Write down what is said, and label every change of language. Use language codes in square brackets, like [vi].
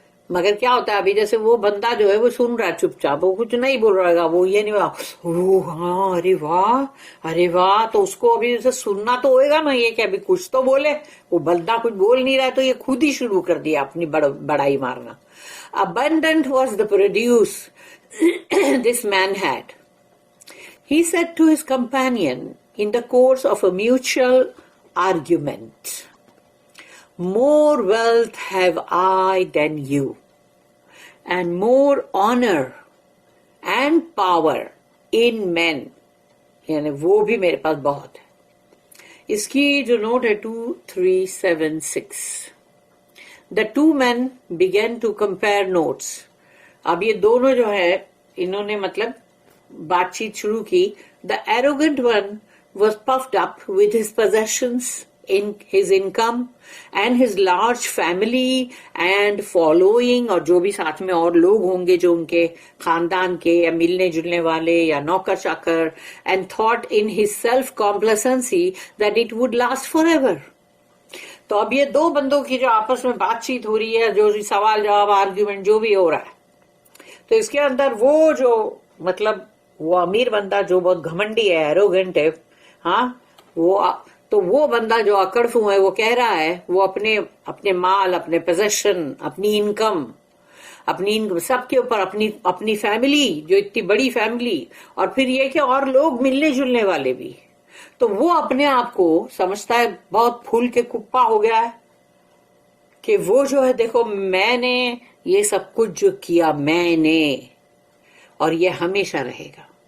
[ur] مگر کیا ہوتا ہے ابھی جیسے وہ بندہ جو ہے وہ سن رہا ہے چپ چاپ، وہ کچھ نہیں بول رہا گا، وہ یہ نہیں بولا ہاں ارے واہ ارے واہ، تو اس کو ابھی جیسے سننا تو ہوئے گا نا یہ کہ ابھی کچھ تو بولے. وہ بندہ کچھ بول نہیں رہا ہے تو یہ خود ہی شروع کر دیا اپنی بڑائی مارنا. [en] Abundant was the produce this man had. He said to his companion in the course of a mutual argument, more wealth have I than you, and more honor and power in men. [ur] یعنی وہ بھی میرے پاس بہت ہے. اس کی جو note ہے 2376. [en] The two men began to compare notes. [ur] اب یہ دونوں جو ہے انہوں نے مطلب بات چیت شروع کی. [en] The arrogant one was puffed up with his possessions, in his income and his large family and following, [ur] اور جو بھی ساتھ میں اور لوگ ہوں گے جو ان کے خاندان کے یا ملنے جلنے والے یا نوکر چاکر, [en] and thought in his self complacency that it would last forever. [ur] تو اب یہ دو بندوں کی جو آپس میں بات چیت ہو رہی ہے, جو سوال جواب آرگیومنٹ جو بھی ہو رہا ہے, تو اس کے اندر وہ جو مطلب وہ امیر بندہ جو بہت گھمنڈی ہے, ایروگنٹ ہے, ہاں وہ بندہ جو اکڑفو ہے وہ کہہ رہا ہے وہ اپنے مال, اپنے پوزیشن, اپنی انکم سب کے اوپر اپنی فیملی جو اتنی بڑی فیملی, اور پھر یہ کہ اور لوگ ملنے جلنے والے بھی, تو وہ اپنے آپ کو سمجھتا ہے بہت پھول کے کپا ہو گیا ہے کہ وہ جو ہے دیکھو میں نے یہ سب کچھ جو کیا میں نے, اور یہ ہمیشہ رہے گا.